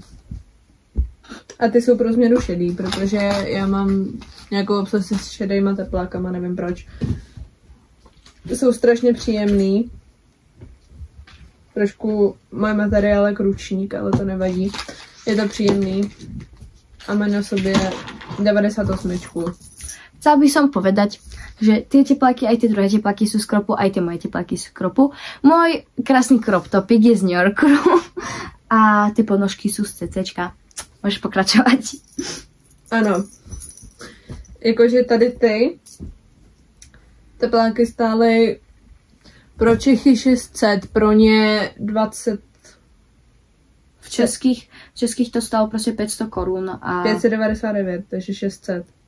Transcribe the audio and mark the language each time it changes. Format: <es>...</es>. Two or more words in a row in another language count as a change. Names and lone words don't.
<cs>A ty jsou pro změnu šedý, protože já mám nějakou obsesi s šedejma teplákama, nevím proč. Jsou strašně příjemný. Trošku můj materiál je ručník, ale to nevadí. Je to příjemný. A mám na sobě 98.</cs> <sk>Chcela by som povedať, že tie tepláky, aj tie druhé tepláky sú z Kropu, aj tie moje tepláky sú z Kropu. Môj krásny crop topik je z New Yorku a tie ponožky sú z CCčka. Môžeš pokračovať.</sk> <cs>Ano. Jakože tady ty tepláky stály pro Čechy 600, pro ně 20. V českých to stalo prostě 500 korun a... 599, takže 600.</cs>